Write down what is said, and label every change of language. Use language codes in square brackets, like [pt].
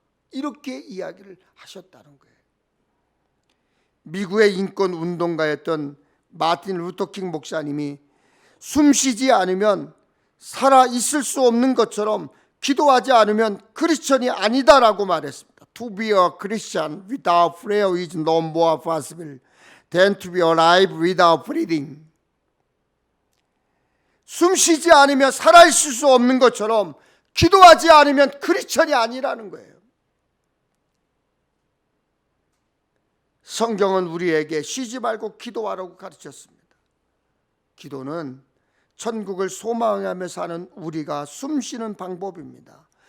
[ko] 이렇게 이야기를 하셨다는 거예요. 미국의 인권 운동가였던 마틴 루터킹 목사님이 숨 쉬지 않으면 살아 있을 수 없는 것처럼 기도하지 않으면 크리스천이 아니다라고 말했습니다. [en] To be a Christian without prayer is no more possible than to be alive without breathing. [ko] 숨 쉬지 않으면 살아있을 수 없는 것처럼 기도하지 않으면 크리스천이 아니라는 거예요. 성경은 우리에게 쉬지 말고 기도하라고 가르쳤습니다. 기도는 천국을 소망하며 사는 우리가 숨 쉬는 방법입니다.